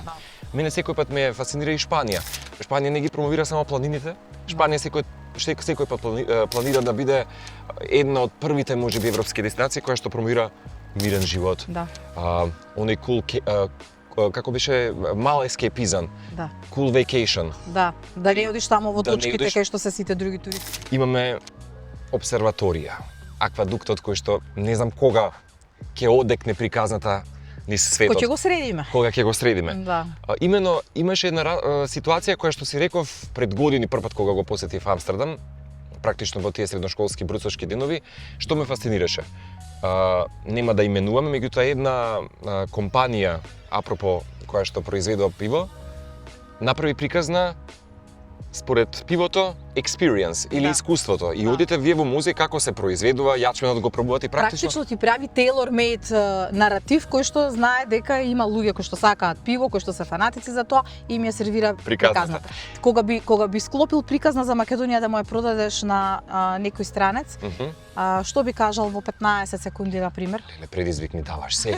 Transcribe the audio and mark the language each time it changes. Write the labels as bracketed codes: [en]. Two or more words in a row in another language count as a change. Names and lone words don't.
[mk] Мене секој пат ме фасцинира и Шпанија. Шпанија не ги промовира само планините. Шпанија секој пат планира да биде една од првите можеби европски дестинации која што промовира мирен живот. Оној cool, како беше, мал ескепизам. [en] Cool vacation. [mk] Да не одиш таму во точките кај што се сите други туристи. Имаме обсерваторија, аквадуктот кој што не знам кога ќе одекне приказната низ светот. Кога ќе го средиме? Кога ќе го средиме. Да. Имено имаше една ситуација која што си реков пред години првпат кога го посетив Амстердам, практично во тие средношколски бруцошки денови, што ме фасцинираше. Нема да именуваме, меѓутоа една компанија, апропо, која што произведува пиво, направи приказна според пивото experience или Да. искуството. И Да. одите вие во музеј како се произведува, јачменот го пробувате и практично. Ти прави tailor-made наратив кој што знае дека има луѓе кои што сакаат пиво, кои што се фанатици за тоа и им ја сервира Приказната. Кога би склопил приказна за Македонија да му ја продадеш на некој странец, што би кажал во 15 секунди на пример? Леле, предизвик ми даваш сега.